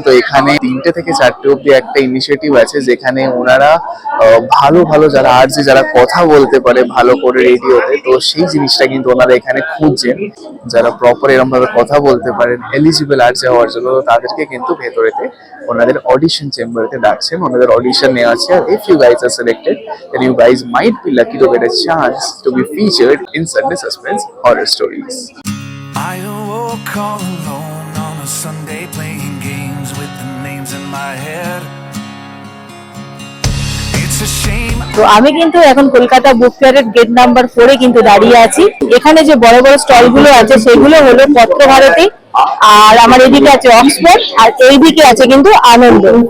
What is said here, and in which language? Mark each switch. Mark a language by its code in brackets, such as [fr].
[bn] তো এখানে 3টে থেকে 4টে অব্দি একটা ইনিশিয়েটিভ আছে, যেখানে ওনারা ভালো ভালো যারা আরজে, যারা কথা বলতে পারে ভালো করে রেডিওতে, তো সেই জিনিসটা কিন্তু ওনারা এখানে খুঁজছেন। যারা প্রপার এরকম ভাবে কথা বলতে পারেন, এলিজিবল আরজে হওয়ার জন্য, তাদেরকে কিন্তু ভেতরেতে ওনাদের অডিশন চেম্বারেতে ডাকছেন। ওনাদের অডিশন নেওয়া আছে। [en] আর if you guys are selected, then you guys might be lucky to get a chance to be featured in Sunday Suspense Horror Stories. I awoke all alone on a Sunday playing games with the names in my head. It's a shame. [bn] তো আমি কিন্তু এখন কলকাতা বুক ফেয়ারের gate number 4 এ কিন্তু দাঁড়িয়ে আছি। এখানে যে বড় বড় স্টল গুলো আছে সেগুলো হলো পত্রভারতী, আর আমার এদিকে আছে অক্সফোর্ড, আর এইদিকে আছে কিন্তু আনন্দ।